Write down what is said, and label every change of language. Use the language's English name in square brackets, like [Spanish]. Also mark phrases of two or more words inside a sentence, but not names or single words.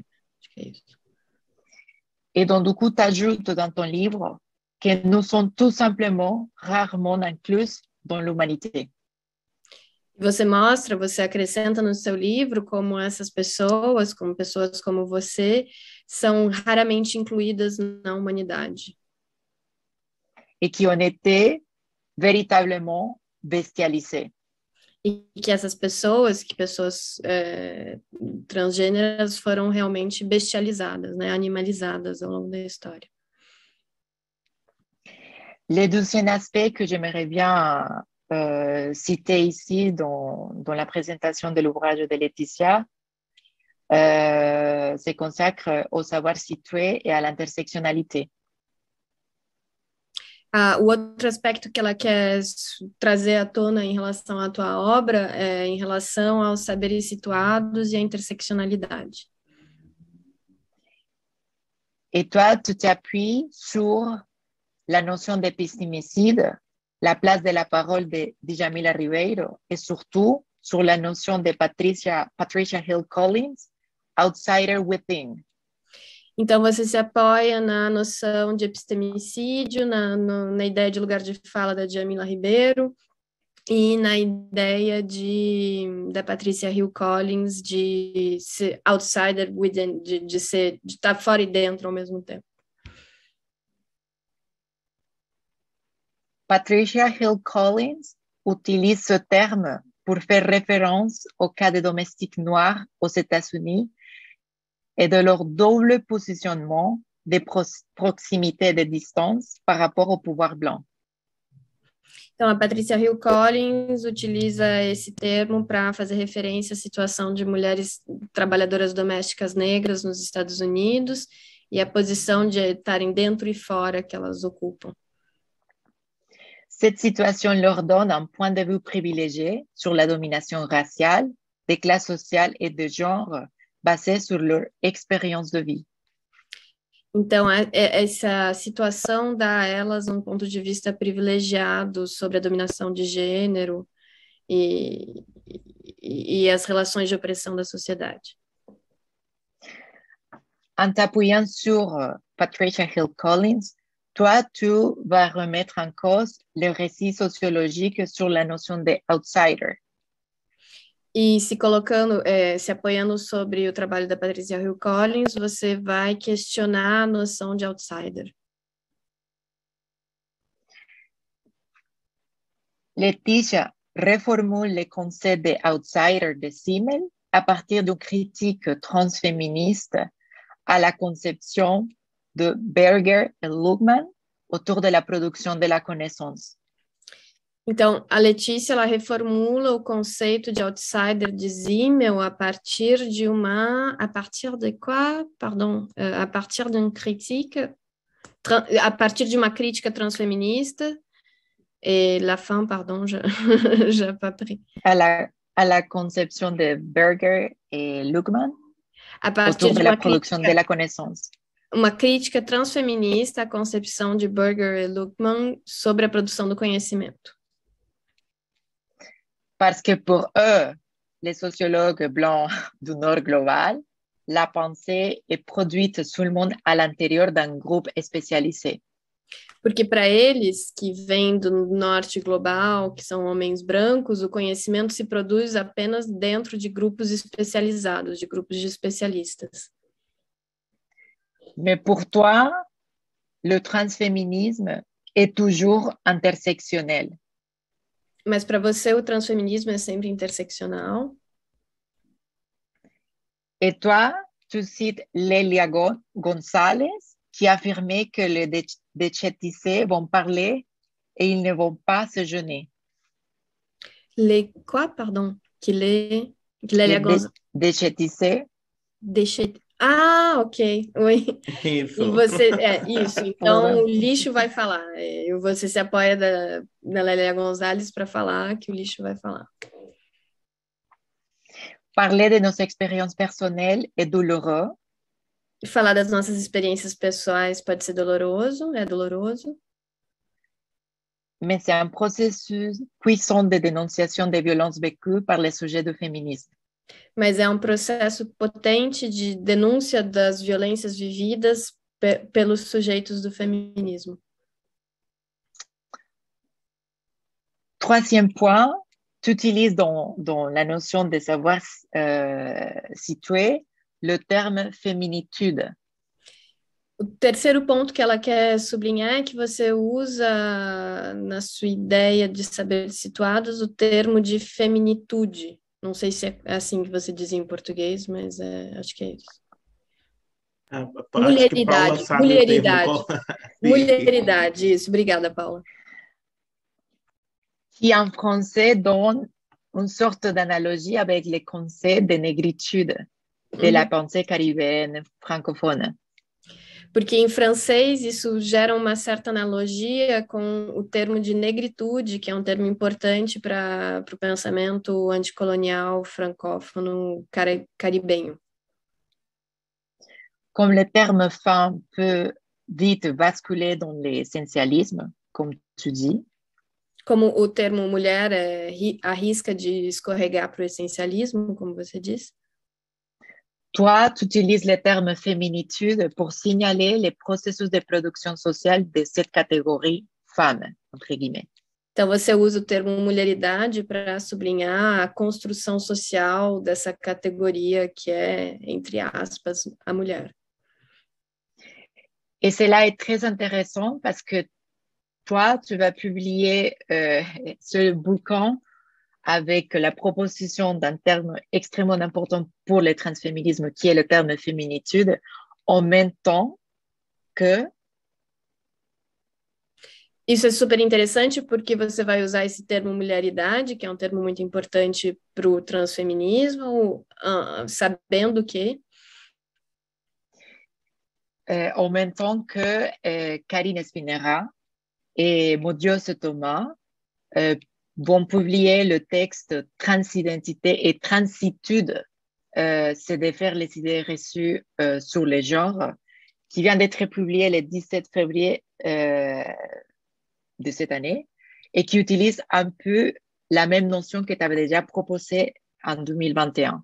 [Portuguese] Acho que é isso. [French] Et donc, du coup, tu ajoutes dans ton livre que nous sommes tout simplement rarement inclus dans l'humanité. [Portuguese] Você mostra, você acrescenta no seu livro como essas pessoas como você, são raramente incluídas na humanidade. [French] Et qui ont été véritablement bestialisées. [Portuguese] E que essas pessoas transgêneras foram realmente bestializadas, né, animalizadas ao longo da história. [French] Le deuxième aspect que j'aimerais bien citer ici dans la présentation de l'ouvrage de Laetitia se consacre au savoir situé et à l'intersectionnalité. [Portuguese] O outro aspecto que ela quer trazer à tona em relação à tua obra é em relação aos saberes situados e à interseccionalidade. [French] Et toi, tu t'appuies sur la notion d'épistémicide, la place de la parole de Djamila Ribeiro et surtout sur la notion de Patricia Hill Collins, [English] outsider within. [Portuguese] Então, você se apoia na noção de epistemicídio, na ideia de lugar de fala da Djamila Ribeiro e na ideia da Patricia Hill Collins de ser [English] outsider within, [Portuguese] de estar fora e dentro ao mesmo tempo. [French] Patricia Hill Collins utilise ce terme pour faire référence au cas des domestiques noirs aux États-Unis et de leur double positionnement de proximité et de distance par rapport au pouvoir blanc. [Portuguese] Então, a Patricia Hill Collins utiliza esse termo para fazer referência à situação de mulheres trabalhadoras domésticas negras nos Estados Unidos e a posição de estarem dentro e fora que elas ocupam. [French] Cette situation leur donne un point de vue privilégié sur la domination raciale, des classes sociales et de genre basée sur leur expérience de vie. [Portuguese] Então, essa situação dá a elas um ponto de vista privilegiado sobre a dominação de gênero e as relações de opressão da sociedade. [French] En t'appuyant sur Patricia Hill Collins, toi, tu vas remettre en cause le récit sociologique sur la notion de outsider. [Portuguese] E se apoiando sobre o trabalho da Patricia Hill Collins, você vai questionar a noção de outsider. [French] Laetitia reformule le concept de outsider de Simmel à partir d'une critique transféministe à la conception de Berger et Luhmann autour de la production de la connaissance. [Portuguese] Então, a Letícia, ela reformula o conceito de outsider de Simmel a partir de uma... [French] A partir de quoi? Pardon. A partir d'une critique... [Portuguese] A partir de uma crítica transfeminista. [French] Et la fin, pardon, j'ai pas pris. À la conception de Berger et Luhmann autour de la production de la connaissance. [Portuguese] Uma crítica transfeminista à concepção de Berger e Luhmann sobre a produção do conhecimento. [French] Parce que pour eux, les sociologues blancs du Nord global, la pensée est produite seulement à l'intérieur d'un groupe spécialisé. [Portuguese] Porque para eles, que vêm do norte global, que são homens brancos, o conhecimento se produz apenas dentro de grupos especializados, de grupos de especialistas. [French] Mais pour toi, le transféminisme est toujours intersectionnel. [Portuguese] Mas para você o transfeminismo é sempre interseccional. [French] Et toi, tu cites Lélia González, qui affirmait que les déchétissés vont parler et ils ne vont pas se gêner. Les quoi, pardon? Lélia González. Déchétissés. Ah, ok. Oui. [Portuguese] Isso. E você, isso. Então, o lixo vai falar. Você se apoia da Lélia González para falar que o lixo vai falar. [French] Parler de nos expériences personnelles est douloureux. [Portuguese] Falar das nossas experiências pessoais pode ser doloroso, é doloroso. [French] Mais c'est un processus puissant de dénonciation des violences vécues par les sujets du féminisme. [Portuguese] Mas é um processo potente de denúncia das violências vividas pelos sujeitos do feminismo. [French] Troisième point, tu utilises dans la notion de savoir situer le terme féminitude. [Portuguese] O terceiro ponto que ela quer sublinhar é que você usa na sua ideia de saber situados o termo de feminitude. Não sei se é assim que você diz em português, mas acho que é isso. Mulheridade. Mulheridade, isso. Obrigada, Paula. [French] Qui en français donne une sorte d'analogie avec les concepts de négritude de la pensée caribéenne francophone. [Portuguese] Porque em francês isso gera uma certa analogia com o termo de negritude, que é um termo importante para o pensamento anticolonial francófono caribenho. [French] Comme le terme femme peut vite basculer dans l'essentialisme, comme tu dis. [Portuguese] Como o termo mulher arrisca de escorregar para o essencialismo, como você diz. [French] Toi, tu utilises le terme féminitude pour signaler les processus de production sociale de cette catégorie femme, entre guillemets. [Portuguese] Então, você usa o termo mulheridade para sublinhar a construção social dessa categoria que é, entre aspas, a mulher. [French] Et cela est très intéressant parce que toi, tu vas publier ce bouquin avec la proposition d'un terme extrêmement important pour le transféminisme, qui est le terme féminitude, en même temps que... [Portuguese] Isso é super interessante porque você vai usar esse termo mulheridade, que é um termo muito importante para o transfeminismo, sabendo que... [French] en même temps que Karine Spinera et Modiose Thomas vont publier le texte Transidentité et Transitude, c'est de faire les idées reçues sur les genres, qui vient d'être publié le 17 février de cette année et qui utilise un peu la même notion que tu avais déjà proposée en 2021.